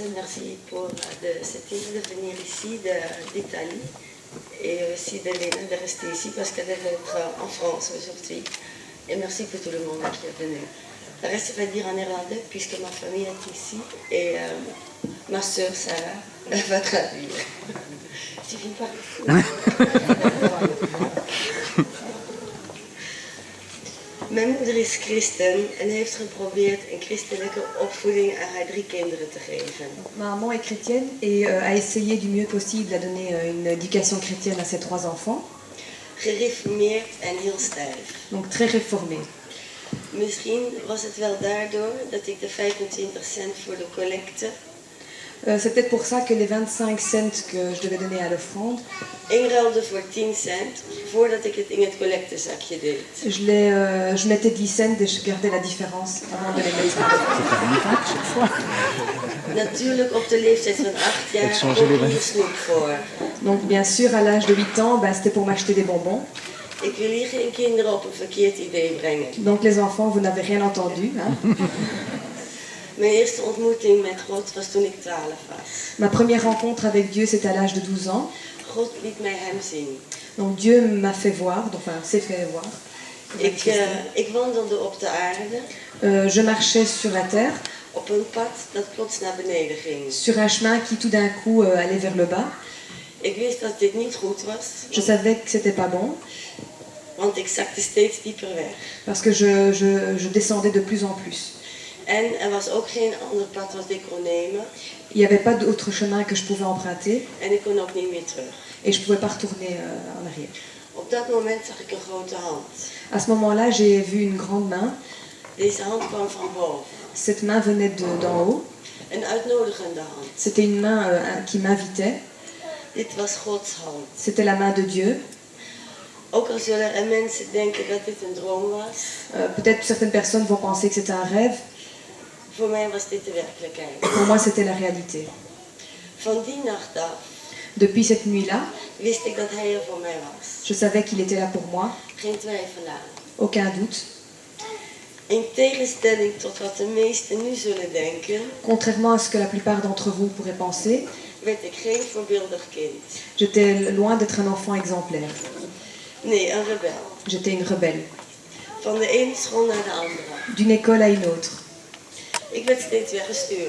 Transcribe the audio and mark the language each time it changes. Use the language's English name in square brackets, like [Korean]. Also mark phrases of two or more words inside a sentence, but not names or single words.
[French] merci pour cette idée de venir ici d'Italie et aussi d'Elena de rester ici parce qu'elle devait être en France aujourd'hui. Et merci pour tout le monde qui est venu. Le reste, je vais dire en néerlandais puisque ma famille est ici et ma soeur Sarah elle va traduire. Tu viens pas? [Dutch] Mijn moeder is christen en heeft geprobeerd een christelijke opvoeding aan haar 3 kinderen te geven. [French] Ma maman est chrétienne et a essayé du mieux possible à donner une éducation chrétienne à ses 3 enfants. [Dutch] Gereformeerd en heel stijf. [French] Donc très réformée. [Dutch] Misschien was het wel daardoor dat ik de 25 cent voor de collecte [French] C'est peut-être pour ça que les 25 cents que je devais donner à l'offrande, [Dutch] inruilde voor 10 cent voordat ik het in het collectezakje deed. [French] je mettais 10 cents et je gardais la différence avant de les mettre à [Dutch] Natuurlijk op de leeftijd van 8 jaar koop je snoep voor. [French] Donc bien sûr, à l'âge de 8 ans, c'était pour m'acheter des bonbons. [Dutch] Ik wil hier geen kinderen op een verkeerd idee brengen. [French] Donc les enfants, vous n'avez rien entendu. Hein. [Dutch] Mijn eerste ontmoeting met God was toen ik 12 was. [French] Ma première rencontre avec Dieu, c'était à l'âge de 12 ans. [Dutch] God liet mij hem zien. [French] Donc Dieu m'a fait voir, enfin s'est fait voir. [Dutch] Ik wandelde op de aarde. [French] Je marchais sur la terre, [Dutch] Op een pad dat plots naar beneden ging. [French] sur un chemin qui tout d'un coup allait vers le bas. [Dutch] Ik wist dat dit niet goed was, [French] Je savais que c'était pas bon, [Dutch] want ik zakte steeds dieper weg. [French] parce que je descendais de plus en plus. [Dutch] En er was ook geen ander pad wat ik kon nemen. [French] Il n'y avait pas d'autre chemin que je pouvais emprunter [Dutch] En ik kon ook niet meer terug. [French] et je ne pouvais pas retourner en arrière. [Dutch] Op dat moment zag ik een grote hand. [French] À ce moment-là, j'ai vu une grande main. [Dutch] Deze hand kwam van boven. [French] Cette main venait d'en haut. [Dutch] Een uitnodigende hand. [French] C'était une main qui m'invitait. [Dutch] Dit was Gods hand. [French] C'était la main de Dieu. [Dutch] Ook al zullen er mensen denken dat dit een droom was. [French] Peut-être certaines personnes vont penser que c'était un rêve. [Dutch] Voor mij was dit de werkelijkheid. [French] Pour moi, c'était la réalité. [Dutch] Van die nacht af [French] Depuis cette nuit-là, [Dutch] wist ik dat hij er voor mij was. [French] je savais qu'il était là pour moi. [Dutch] Geen twijfel aan. [French] Aucun doute. [Dutch] In tegenstelling tot wat de meesten nu zullen denken, [French] Contrairement à ce que la plupart d'entre vous pourraient penser, [Dutch] werd ik geen voorbeeldig kind. [French] j'étais loin d'être un enfant exemplaire. [Dutch] Nee, een rebel. [French] J'étais une rebelle. [Dutch] Van de ene school naar de andere. [French] D'une école à une autre. [Dutch] Ik werd steeds weggestuurd.